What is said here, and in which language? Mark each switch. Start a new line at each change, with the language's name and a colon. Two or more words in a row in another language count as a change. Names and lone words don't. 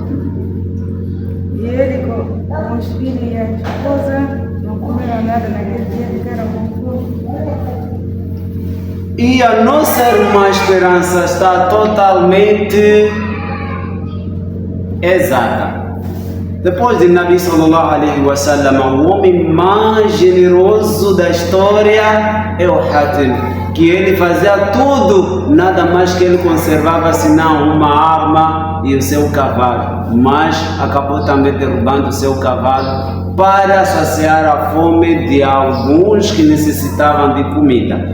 Portuguese: E ele com os filhos e a esposa não comeram nada naquele dia, ficaram com fome. E a nossa irmã Esperança está totalmente exata. Depois de Nabi
Arabic: صلى الله عليه وسلم,
Portuguese: o homem mais generoso da história é o Hatim, que ele fazia tudo, nada mais que ele conservava senão uma arma e o seu cavalo, mas acabou também derrubando o seu cavalo para saciar a fome de alguns que necessitavam de comida.